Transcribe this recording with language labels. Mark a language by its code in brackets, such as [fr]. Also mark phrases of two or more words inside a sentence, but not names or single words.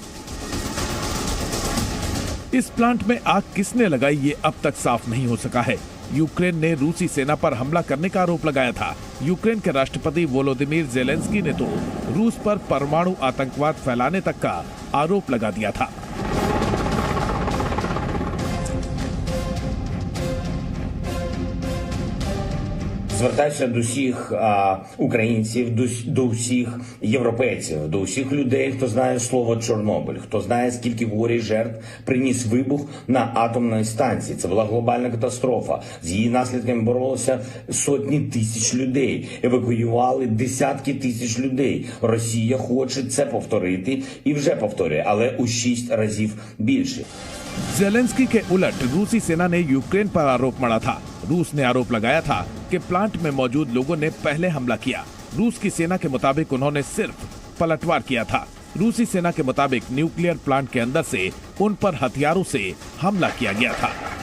[hi] इस प्लांट में आग किसने लगाई ये अब तक साफ नहीं हो सका है। यूक्रेन ने रूसी सेना पर हमला करने का आरोप लगाया था। यूक्रेन के राष्ट्रपति वोलोदिमीर ज़ेलेंस्की ने तो रूस पर परमाणु आतंकवाद फैलाने तक का आरोप लगा दिया था। [uk] Звертаюся до всіх українців, до всіх європейців, до всіх людей, хто знає слово Чорнобиль, хто знає, скільки горя і жертв приніс вибух на атомній станції. Це була глобальна катастрофа. З її наслідками боролися сотні тисяч людей, евакуювали десятки тисяч людей. Росія хоче це повторити і вже повторює, але у 6 разів більше. [hi] ज़ेलेंस्की के उलट रूसी सेना ने यूक्रेन पर आरोप मढ़ा था। रूस ने आरोप लगाया था कि प्लांट में मौजूद लोगों ने पहले हमला किया। रूस की सेना के मुताबिक उन्होंने सिर्फ पलटवार किया था। रूसी सेना के मुताबिक [en] nuclear plant [hi] के अंदर से उन पर हथियारों से हमला किया गया था।